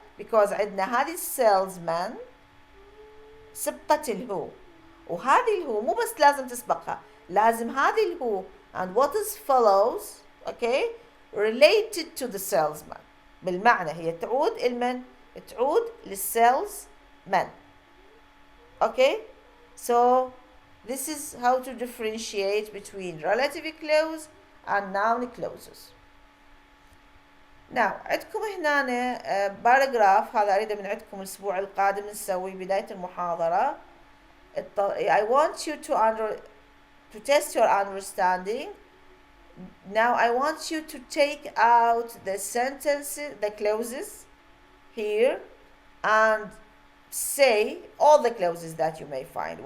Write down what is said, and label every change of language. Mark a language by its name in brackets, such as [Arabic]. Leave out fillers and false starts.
[Arabic] Because عندنا هذه salesman سبقت الهو، وهذه الهو مو بس لازم تسبقها، لازم هذه الهو [English] and what is follows okay related to the salesman. [Arabic] بالمعنى هي تعود المن؟ تعود للsalesman. [English] Okay, so this is how to differentiate between relative clause and noun clauses. [Arabic] Now عندكم هنا باراجراف، هذا أريده من عندكم الأسبوع القادم نسوي بداية المحاضرة. [English] I want you to test your understanding. Now I want you to take out the sentences, the clauses here, and say all the clauses that you may find.